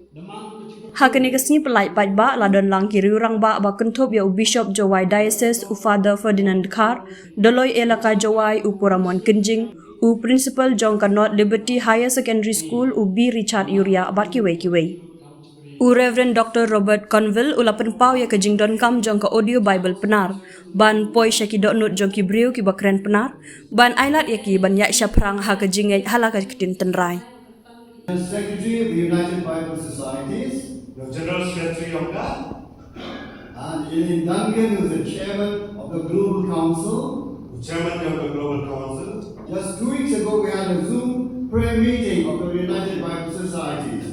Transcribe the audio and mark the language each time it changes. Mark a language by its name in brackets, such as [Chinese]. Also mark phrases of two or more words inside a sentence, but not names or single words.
[Khasi] Hakani kasni pelai paidbah ladon lang kiri urang ba kentup ya Bishop Jawai Diocese u Father Ferdinand Khar, doloi elaka Jawai u Puramon Kenjing, u Principal Jong North Liberty Higher Secondary School u B Richard Yuria abat kiwei. U Rev Dr Robert Cunville ula penpau ya kejing don kam jong ka [English] audio Bible [Khasi] Pnar, ban poi syaki dok nut jong ki briu ki bakren Pnar, ban ailat ya ki ban ya syaprang ha kejing halaka ketin tenrai. [English] Secretary of the United Bible Societies, the General Secretary of God, and Elaine Duncan, who is the chairman of the Global Council. the Chairman of the Global Council. Just 2 weeks ago, we had a Zoom prayer meeting of the United Bible Societies.